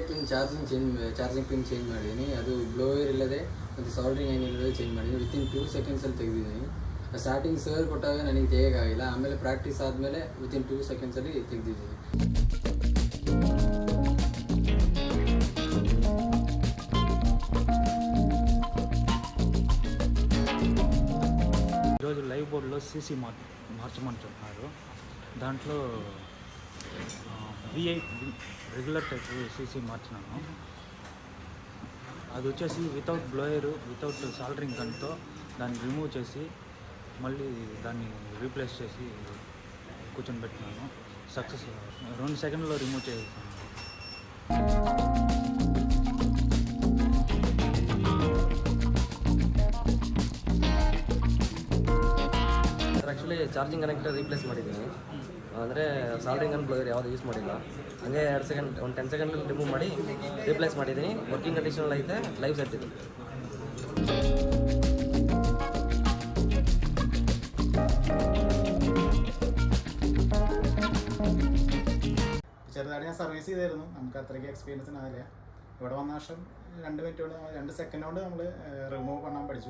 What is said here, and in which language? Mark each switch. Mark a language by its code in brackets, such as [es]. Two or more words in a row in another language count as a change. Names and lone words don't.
[en] charging pin change [kn] ಮಾಡಿದ್ದೀನಿ. ಅದು ಬ್ಲೋಯರ್ ಇಲ್ಲದೆ ಮತ್ತು [en] soldering iron [kn] ಇಲ್ಲದೆ ಚೇಂಜ್ ಮಾಡಿದ್ದೀನಿ. ವಿತಿನ್ 2 ಸೆಕೆಂಡ್ಸಲ್ಲಿ ತೆಗೆದಿದ್ದೀನಿ. [en] starting sir [kn] ಕೊಟ್ಟಾಗ ನನಗೆ ತೆಗೆಯೋಕ್ಕಾಗಿಲ್ಲ. ಆಮೇಲೆ ಪ್ರಾಕ್ಟೀಸ್ ಆದಮೇಲೆ ವಿತಿನ್ 2 ಸೆಕೆಂಡ್ಸಲ್ಲಿ ತೆಗೆದಿದ್ದೀನಿ. [te] ఈరోజు లైవ్ బోర్డులో సీసీ మార్చమని చెప్తున్నారు. దాంట్లో V8 [en] regular type CC [te] మార్చినాను. అది వచ్చేసి [en] without blower without soldering [te] గన్తో దాన్ని రిమూవ్ చేసి మళ్ళీ దాన్ని రీప్లేస్ చేసి కూర్చొని పెట్టినాను. సక్సెస్ 2 సెకండ్లో రిమూవ్ చేసాను. [en] actually charging connector replace [kn] ಮಾಡಿದ್ದೀನಿ. ಅಂದರೆ [en] soldering gun blower [kn] ಯಾವುದು ಯೂಸ್ ಮಾಡಿಲ್ಲ. ಹಂಗೆ 2 ಸೆಕೆಂಡ್ ಒಂದು 10 ಸೆಕೆಂಡಲ್ಲಿ ರಿಮೂವ್ ಮಾಡಿ ರೀಪ್ಲೇಸ್ ಮಾಡಿದ್ದೀನಿ. ವರ್ಕಿಂಗ್ ಕಂಡೀಷನಲ್ಲಿ ಐತೆ. [en] live set [kn] ಇದೆ. [ml] ചെറുതായിട്ട് ഞാൻ സർവീസ് ചെയ്തായിരുന്നു. നമുക്ക് അത്രയ്ക്ക് എക്സ്പീരിയൻസ് ഉണ്ടാവില്ല. ഇവിടെ വന്ന ശേഷം 2 മിനിറ്റ് കൊണ്ട് 2 സെക്കൻഡ് കൊണ്ട് നമ്മൾ റിമൂവ് പണ്ണാൻ പഠിച്ചു.